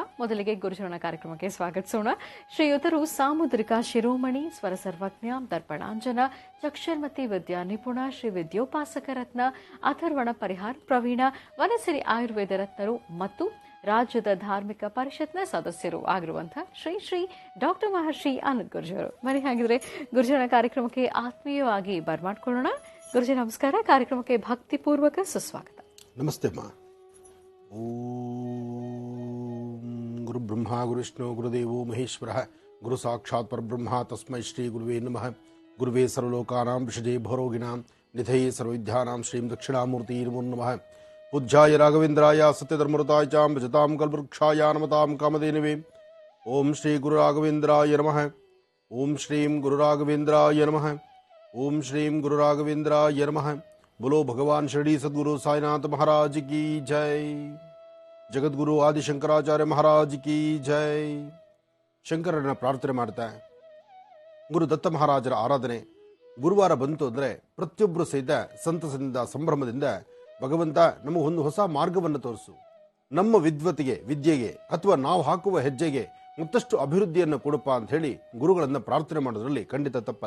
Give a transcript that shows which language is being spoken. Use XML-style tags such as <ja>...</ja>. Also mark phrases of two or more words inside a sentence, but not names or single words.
<kn>ಮೊದಲಿಗೆ ಗುರುಚರಣ ಕಾರ್ಯಕ್ರಮಕ್ಕೆ ಸ್ವಾಗತಿಸೋಣ. ಶ್ರೀಯುತರು ಸಾಮುದ್ರಿಕ ಶಿರೋಮಣಿ, ಸ್ವರ ಸರ್ವಜ್ಞ, ದರ್ಪಣಾಂಜನ, ಚಕ್ಷರ್ಮತಿ ವಿದ್ಯಾ ನಿಪುಣ, ಶ್ರೀ ವಿದ್ಯೋಪಾಸಕ ರತ್ನ, ಅಥರ್ವಣ ಪರಿಹಾರ ಪ್ರವೀಣ, ವನಸಿರಿ ಆಯುರ್ವೇದ ರತ್ನರು ಮತ್ತು ರಾಜ್ಯದ ಧಾರ್ಮಿಕ ಪರಿಷತ್ನ ಸದಸ್ಯರು ಆಗಿರುವಂತಹ ಶ್ರೀ ಶ್ರೀ ಡಾಕ್ಟರ್ ಮಹರ್ಷಿ ಆನಂದ್ ಗುರುಜಿಯವರು. ಬನ್ನಿ ಹಾಗಿದ್ರೆ ಗುರುಜಿನ ಕಾರ್ಯಕ್ರಮಕ್ಕೆ ಆತ್ಮೀಯವಾಗಿ ಬರ್ಮಾಡ್ಕೊಳ್ಳೋಣ. ಗುರುಜಿ ನಮಸ್ಕಾರ. ಕಾರ್ಯಕ್ರಮಕ್ಕೆ ಭಕ್ತಿಪೂರ್ವಕ ಸುಸ್ವಾಗತ. ನಮಸ್ತೆ ಅಮ್ಮ.</kn> <sa>ಓಂ ಗುರು ಬ್ರಹ್ಮ ಗುರು ವಿಷ್ಣು ಗುರುದೇವೋ ಮಹೇಶ್ವರ ಗುರು ಸಾಕ್ಷಾತ್ ಪರಬ್ರಹ್ಮ ತಸ್ಮೈ ಶ್ರೀ ಗುರುವೇ ನಮಃ. ಗುರುವೇ ಸರ್ವಲೋಕಾನಾಂ ವಿಷಜೇ ಭರೋಗಿಣಾಂ ನಿಧಯೇ ಸರ್ವವಿದ್ಯಾನಾಂ ಶ್ರೀಂ ದಕ್ಷಿಣಾಮೂರ್ತಿ ನಮೋ ನಮಃ. ಪೂಜ್ಯಾಯ ರಾಘವೇಂದ್ರಾಯ ಸತ್ಯಧರ್ಮೃತಾಯ ಚ ಭಜತಾಂ ಕಲ್ಪವೃಕ್ಷಾಯ ನಮತಾಂ ಕಾಮಧೇನವೇ. ಓಂ ಶ್ರೀ ಗುರು ರಾಘವೇಂದ್ರಾಯ ನಮಃ. ಓಂ ಶ್ರೀಂ ಗುರು ರಾಘವೇಂದ್ರಾಯ ನಮಃ. ಓಂ ಶ್ರೀಂ ಗುರು ರಾಘವೇಂದ್ರಾಯ ನಮಃ.</sa> <hi>बोलो भगवान शिरडी सद्गुरु साईनाथ महाराज की जय. जगद्गुरु आदि शंकराचार्य महाराज की जय.</hi> <kn>ಶಂಕರನ ಪ್ರಾರ್ಥನೆ ಮಾಡ್ತಾ ಗುರು ದತ್ತ ಮಹಾರಾಜರ ಆರಾಧನೆ ಗುರುವಾರ ಬಂತು ಅಂದರೆ ಪ್ರತಿಯೊಬ್ಬರು ಸಹಿತ ಸಂತಸದಿಂದ ಸಂಭ್ರಮದಿಂದ ಭಗವಂತ ನಮಗೆ ಒಂದು ಹೊಸ ಮಾರ್ಗವನ್ನು ತೋರಿಸು, ನಮ್ಮ ವಿದ್ಯೆಗೆ ಅಥವಾ ನಾವು ಹಾಕುವ ಹೆಜ್ಜೆಗೆ ಮತ್ತಷ್ಟು ಅಭಿವೃದ್ಧಿಯನ್ನು ಕೊಡಪ್ಪ ಅಂತ ಹೇಳಿ ಗುರುಗಳನ್ನು ಪ್ರಾರ್ಥನೆ ಮಾಡೋದ್ರಲ್ಲಿ ಖಂಡಿತ ತಪ್ಪಲ್ಲ.</kn>